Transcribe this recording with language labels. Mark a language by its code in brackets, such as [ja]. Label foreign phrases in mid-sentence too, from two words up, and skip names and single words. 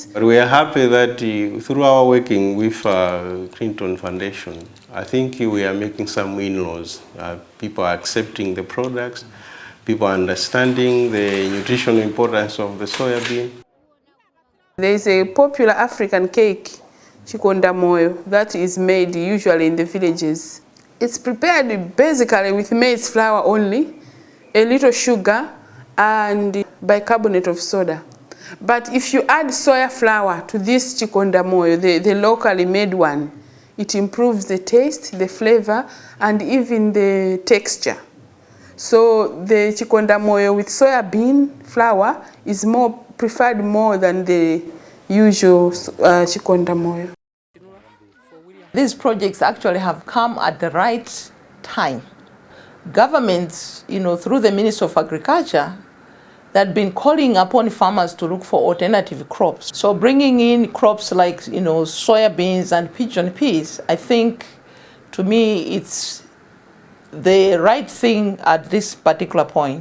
[en] But we are happy that through our working with Clinton Foundation, I think we are making some inroads. People are accepting the products, people are understanding the nutritional importance of the soya bean. There is a popular African cake, chikonda moyo, that is made usually in the villages. It's prepared basically with maize flour only, a little sugar, and bicarbonate of soda. But if you add soya flour to this chikonda moyo, the locally made one, it improves the taste, the flavor, and even the texture. So the chikonda moyo with soya bean flour is preferred more than the usual chikonda moyo. These projects actually have come at the right time. Governments, through the Ministry of Agriculture, that been calling upon farmers to look for alternative crops. So bringing in crops like, soya beans and pigeon peas, I think, to me, it's the right thing at this particular point.